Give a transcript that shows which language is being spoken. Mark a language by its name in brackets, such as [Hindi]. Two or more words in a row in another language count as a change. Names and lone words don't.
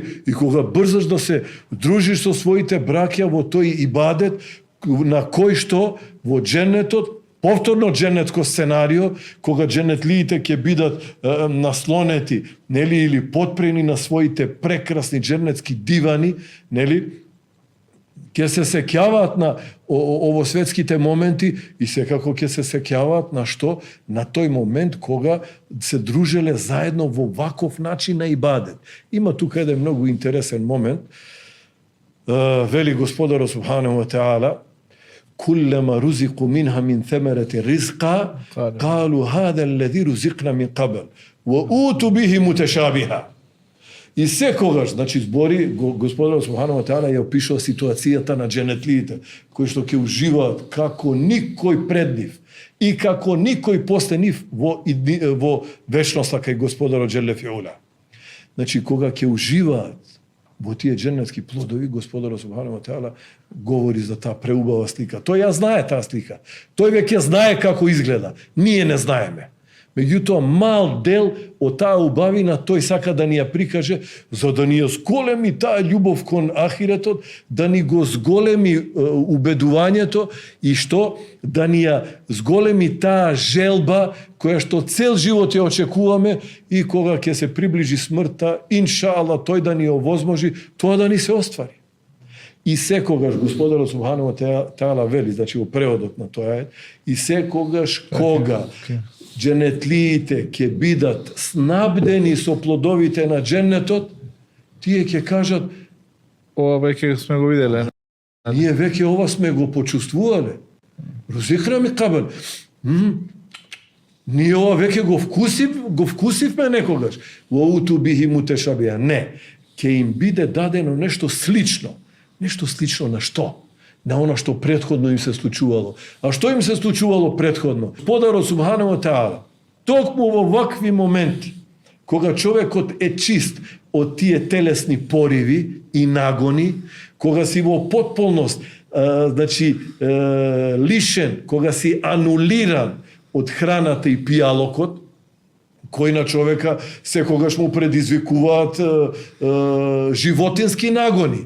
[Macedonian] И кога брзаш да се дружиш со своите браќа во тој ибадет на кој што во дженнетот, повторно дженнетко сценарио, кога дженетлиите ќе бидат наслонети, нели, или потпрени на своите прекрасни дженнетски дивани, нели, ќе се сеќаваат на овосветските моменти и секако ќе се сеќаваат на што? На тој момент кога се дружеле заедно во ваков начин на ибадет. Има тука еден многу интересен момент. Вели Господарот [Arabic] سبحانه وتعالى: كلما رزقوا منها من ثمرة رزقا قالوا هذا الذي رزقنا من قبل وأوتوا به متشابها. [Macedonian] И секогаш, значи збори Господарот [Arabic] سبحانه وتعالى [Macedonian] ја опишува ситуацијата на дженетлиите кои што ќе уживаат како никој пред нив и како никој после нив во вечноста кај Господарот [Arabic] جل في علاه. [Macedonian] Значи кога ќе уживаат во тие дженетски плодови, Господарот [Arabic] سبحانه وتعالى [Macedonian] говори за таа преубава слика. Тој ја знае таа слика. Тој веќе знае како изгледа. Ние не знаеме. Меѓутоа, мал дел од таа убавина тој сака да ни ја прикаже, за да ни ја зголеми таа љубов кон ахиретот, да ни го зголеми убедувањето и што? Да ни ја зголеми таа желба која што цел живот ја очекуваме и кога ќе се приближи смртта, иншаалла, тој да ни овозможи, тоа да ни се оствари. И секогаш Господарот [Arabic] سبحانه وتعالى [Macedonian] вели, значи во преводот на тој ајет, и секогаш кога дженетлиите ќе бидат снабдени со плодовите на дженнетот, тие ќе кажат: ова веќе сме го виделе. Ние веќе ова сме го почувствувале. [Arabic] رزقنا من قبل. [Macedonian] Ние ова веќе го вкусивме некогаш. [Arabic] وأوتوا به متشابها. [Macedonian] Не, ќе им биде дадено нешто слично. Нешто слично на што? На она што претходно им се случувало. А што им се случувало претходно? Господарот [Arabic] سبحانه وتعالى, [Macedonian] токму во вакви моменти, кога човекот е чист од тие телесни пориви и нагони, кога си во потполност, значи лишен, кога си анулиран од храната и пијалокот, кој на човека секогаш му предизвикуваат животински нагони.